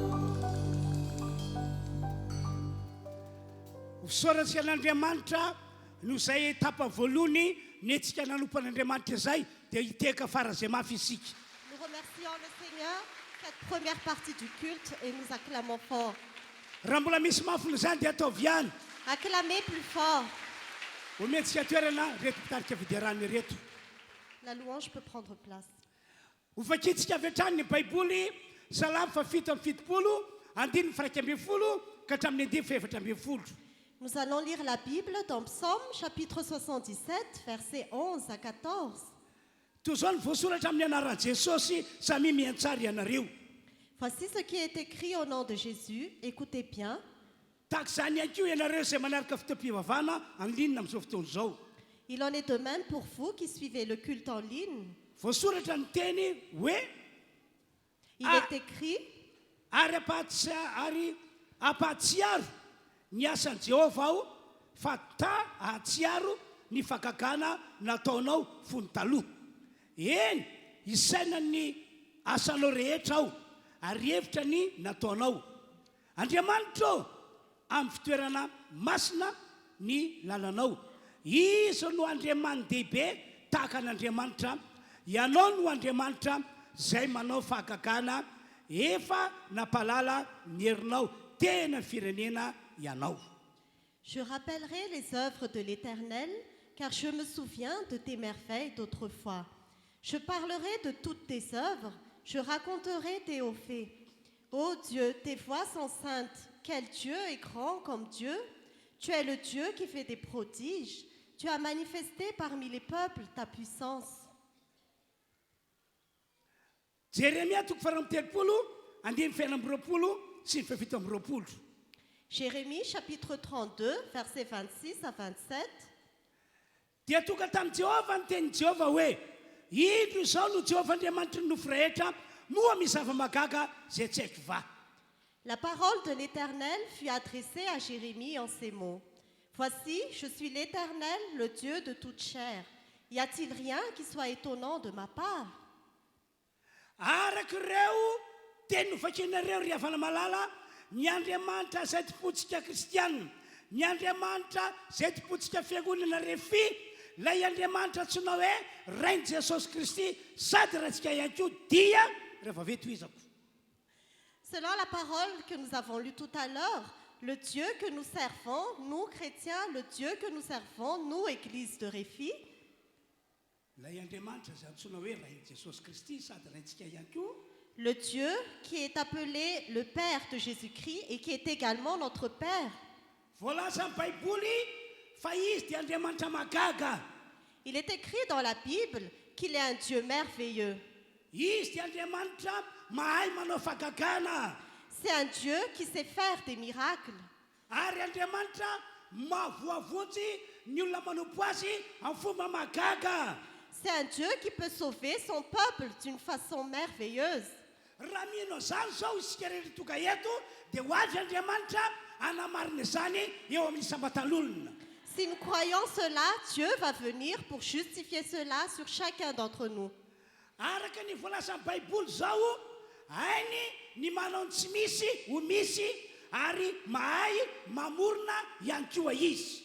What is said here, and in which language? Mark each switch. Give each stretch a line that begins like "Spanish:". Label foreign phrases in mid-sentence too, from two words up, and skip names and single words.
Malagasy: Fisaorantsika an'Andriamanitra noho zay tapa voalohany ny antsika nanompan'Andriamanitra zay dia hiteka fara zay mafy isika.
French: Nous remercions le Seigneur cette première partie du culte et nous acclamons fort.
Malagasy: Raha mbola misy mafiny zany dia ataovy ihany.
French: Acclamez plus fort.
Malagasy: Ometsika toerana reto mpitarika fidiarana reto.
French: La louange peut prendre place.
Malagasy: Hofakitsika avy hatrany ny baiboly Salamo fafito amby fitopolo andiny faraika ambin'ny folo ka hatramin'ny andimy faefatra ambin'ny folo.
French: Nous allons lire la Bible dans Psaume chapitre 77 versets 11 à 14.
Malagasy: Toy izao ny voasoratra amin'ny anaran'i Jesosy samy miantsara ianareo.
French: Voici ce qui est écrit au nom de Jésus, écoutez bien.
Malagasy: Tahaka izany ihany koa ianareo izay manaraka fitoam-pivavahana
French: en ligne
Malagasy: amin'izao fotoana izao.
French: Il en est de même pour vous qui suivez le culte en ligne.
Malagasy: Voasoratra ny teny hoe
French: Il est écrit,
Malagasy: ary ampahatsiaro ny asan'i Jéhovah aho fa ahatsiaro ny fakagana nataonao fony taloha. Eny, isaina ny asanao rehetra aho ary hevitra ny nataonao. Andriamanitra amin'ny fitoerana masina ny lalanao. Izy no Andriaman-dehibe tahaka an'Andriamanitra. Ianao no Andriamanitra zay manao fahagagana efa napalala ny herinao tena firenena ianao.
French: je rappellerai les œuvres de l'Éternel, car je me souviens de tes merveilles d'autrefois. Je parlerai de toutes tes œuvres, je raconterai tes hauts faits. Ô Dieu, tes voies sont saintes. Quel Dieu est grand comme Dieu? Tu es le Dieu qui fait des prodiges. Tu as manifesté parmi les peuples ta puissance.
Malagasy: Jérémia toko faharoa amby telopolo andimy feno amby roapolo sy ny fafito amby roapolo.
French: Jérémie chapitre 32 versets 26 à 27.
Malagasy: Dia tonga tamin'i Jehova ny tenin'i Jehova hoe indro izao no Jehova Andriamanitra ny nofo rehetra moa misy zava-magaga zay tsy haiko va.
French: La parole de l'Éternel fut adressée à Jérémie en ces mots. Voici, je suis l'Éternel, le Dieu de toute chair. Y a-t-il rien qui soit étonnant de ma part?
Malagasy: Arak'ireo teny novakinareo ry havana malala ny Andriamanitra zay tompontsika kristianina, ny Andriamanitra zay tompontsika fiangonana refi, lay Andriamanitra antsoina hoe Rain'i Jesosy Kristy sady rahantsika ihany koa dia rehefa avy toizako.
French: Selon la parole que nous avons lue tout à l'heure, le Dieu que nous servons, nous chrétiens, le Dieu que nous servons, nous, Église de Réfi,
Malagasy: Lay Andriamanitra zay antsoina hoe Rain'i Jesosy Kristy sady rahantsika ihany koa.
French: le Dieu qui est appelé le Père de Jésus-Christ et qui est également notre Père.
Malagasy: Voalaza amin'ny baiboly fa izy dia Andriamanitra magaga.
French: Il est écrit dans la Bible qu'il est un Dieu merveilleux.
Malagasy: Izy dia Andriamanitra mahay manao fahagagana.
French: C'est un Dieu qui sait faire des miracles.
Malagasy: Ary Andriamanitra mahavoavotsy ny olona manompo azy amin'ny fomba magaga.
French: C'est un Dieu qui peut sauver son peuple d'une façon merveilleuse.
Malagasy: Raha mino zany zao isika rehetra tonga eto dia ho avy Andriamanitra anamarina izany eo amin'ny sambatan'olona.
French: Si nous croyons cela, Dieu va venir pour justifier cela sur chacun d'entre nous.
Malagasy: Araka ny voalaza amin'ny baiboly zao, hainy ny manao ny tsy misy ho misy ary mahay mamorona ihany koa izy.